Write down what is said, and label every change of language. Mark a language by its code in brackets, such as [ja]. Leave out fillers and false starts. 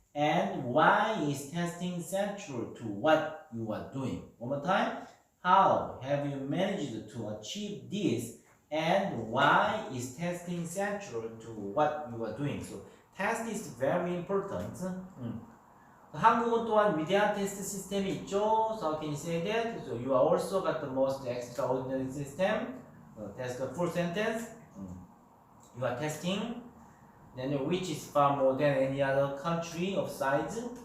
[en] And why is testing central to what you are doing? One more time. How have you managed to achieve this? And why is testing central to what you are doing? So test is very important. [ko] 한국은 또한 위대한 테스트 시스템이 있죠. [en] So how can you say that? So you also got the most extraordinary system. That's the full sentence. You are testing. Then which is far more than any other country of size.